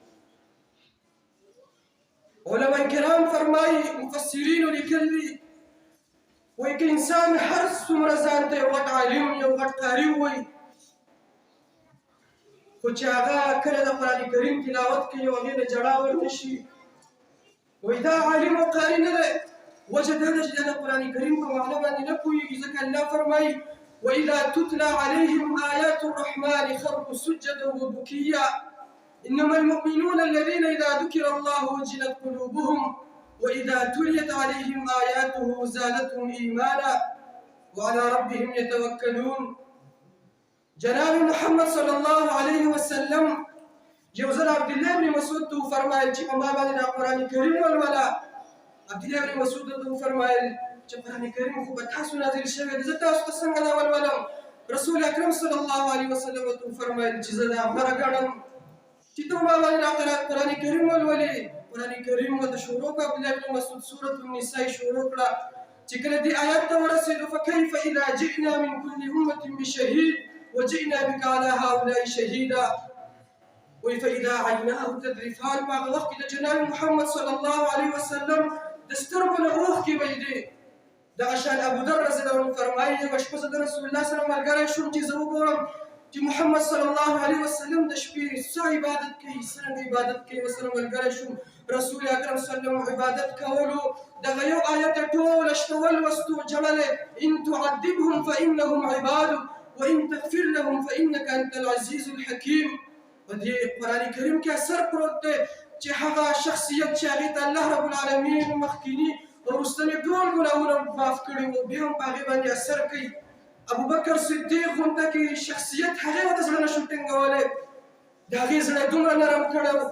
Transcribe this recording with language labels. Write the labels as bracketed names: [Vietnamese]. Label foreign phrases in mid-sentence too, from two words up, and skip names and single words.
[Pashto] علماء کرام فرمایي، مفسرینو لیکلي، وایي که انسان هر څومره ځان ته یو غټ عالم، یو غټ قاري ووایي، خو چې هغه کله د قرآن کریم تلاوت کوي او هغې ته ژړا ورته شي، وایي دا عالم او قاري نه دی. وجه دا ده چې دا د قرآن کریم په معنا باندې نه پوهېږي. ځکه الله فرمایي: [Arabic] وإذا تتلى عليهم آيات الرحمن خروا سجدا وبكيا إنما المؤمنون الذين إذا ذكر الله وجلت قلوبهم وإذا تليت عليهم آياته زادتهم إيمانا وعلى ربهم يتوكلون. [Pashto] جناب محمد صلى الله عليه وسلم یو ځل عبدالله بن مسعود ته وفرمایل چې په ما باندې دا قرآن کریم ولوله. عبدالله بن مسعود ته وفرمایل چې قرآن کریم خو به تاسو نازل شوی دی، زه تاسو ته څنګه دا ولولم؟ رسول اکرم صلی الله علیه وسلم ته وفرمایل چې زه دا غوره ګڼم چې ته ما باندې دا قرآن کریم ولولې. قرآن کریم ورته شروع کړه. عبدالله بن مسعود سورة النساء شروع کړه. چې کله دې آیات ته ورسېدو: [Arabic] فکیف اذا جئنا من كل أمة بشهید وجئنا بك على هؤلاء شهیدا. وایي فإذا عیناه تذرفان. [Pashto] په هغه وخت کې د جناب محمد صلی الله علیه وسلم د سترګو نه اوښکې بهېدې. دغه شان ابو ذر رضی الله عنه فرمایي: یوه شپه زه د رسول الله سره ملګری شوم چې زه وګورم چې محمد صلی الله علیه وسلم د شپې څه عبادت کوي، څرنګه عبادت کوي. ورسره ملګری شوم، رسول اکرم صلی الله علیه وسلم عبادت کولو دغه یو آیت یې ټوله شپه ولوستو، جمله: [Arabic] إن تعذبهم فإنهم عبادك وإن تغفر لهم فإنك أنت العزيز الحكيم. [Pashto] په دې قرآن کریم کې اثر پروت دی چې هغه شخصیت چې هغې ته الله رب العالمین مخکیني او وروستني ټول ګناهونه معاف کړي وو، بیا هم په هغې باندې اثر کوي. ابوبکر صدیق غونته کې شخصیت هغې ورته زړه نه شو ټینګولی، د هغې زړه دومره نرم کړی و.